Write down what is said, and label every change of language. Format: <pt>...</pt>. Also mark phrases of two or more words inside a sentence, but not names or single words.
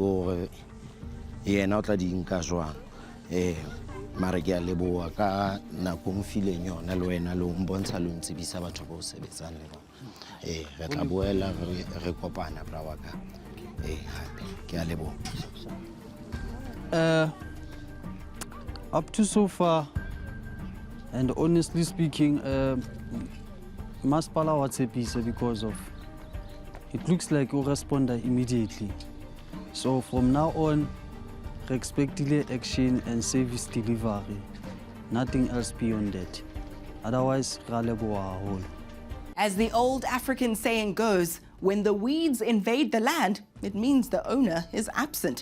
<st>hore yena o tla di nka jwang mara ke a leboha ka nako mfileng yona le wena le mbontsha le ntsebisa batho ba o sebetsang le bona re tla boela re kopana bra wa ka hape ke a leboha.</st> <en>Up to so far and honestly speaking</en> <st>Masipala wa tshepisa</st> <en>because of it looks like you respond immediately. So from now on, we expect action and service delivery. Nothing else beyond that. Otherwise, as the old African saying goes, when the weeds invade the land, it means the owner is absent.</en>